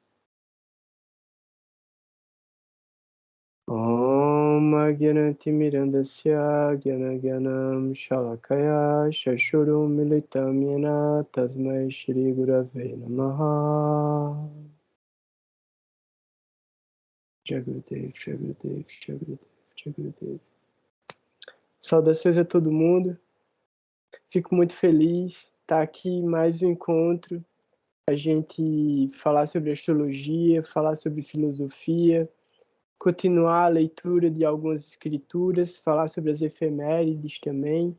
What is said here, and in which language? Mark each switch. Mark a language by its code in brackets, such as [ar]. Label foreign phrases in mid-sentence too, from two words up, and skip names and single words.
[sa] ॐ अज्ञानतिमिरान्धस्य ज्ञानाज्ञानं शलाकया शशुरुं मीलितं येन तस्मै श्री गुरवे नमः जगुरुदेव, जगुरुदेव, जगुरुदेव, जगुरुदेव. [pt] Saudações a todo mundo. Fico muito feliz de estar aqui em mais um encontro. A gente falar sobre astrologia, falar sobre filosofia, continuar a leitura de algumas escrituras, falar sobre as efemérides também.